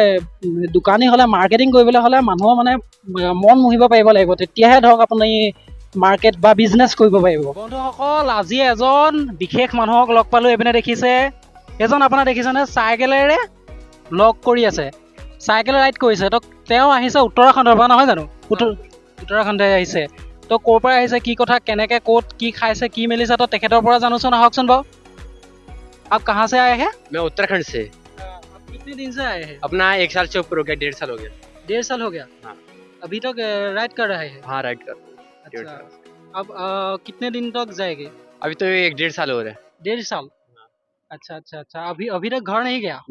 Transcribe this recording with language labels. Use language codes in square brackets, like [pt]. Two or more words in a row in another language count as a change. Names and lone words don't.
[as] দোকানী হ'লে মাৰ্কেটিং কৰিবলৈ হ'লে মানুহৰ মানে মন মুহিব পাৰিব লাগিব তেতিয়াহে ধৰক আপুনি মাৰ্কেট বা বিজনেছ কৰিব পাৰিব বন্ধুসকল আজি এজন বিশেষ মানুহক লগ পালোঁ এইপিনে দেখিছে এজন আপোনাৰ দেখিছেনে চাইকেলেৰে লগ কৰি আছে [en] cycle ride [as] কৰিছে তো তেওঁ আহিছে উত্তৰাখণ্ডৰ পৰা নহয় জানো উত্তৰাখণ্ডে আহিছে তো ক'ৰ পৰা আহিছে কি কথা কেনেকৈ ক'ত কি খাইছে কি মেলিছে তো তেখেতৰ পৰা জানোচোন আহকচোন বাৰু [hi] आप कहाँ से आए हैं मैं उत्तराखंड से आप कितने दिन से आए हैं अपना 1 साल से ऊपर हो गया 1.5 साल हो गया 1.5 साल हो गया हाँ। अभी तक राइड कर रहे हैं हाँ राइड कर अच्छा अब कितने दिन तक जाएंगे अभी तो 1.5 साल हो रहा है 1.5 साल अच्छा अभी तक घर नहीं गया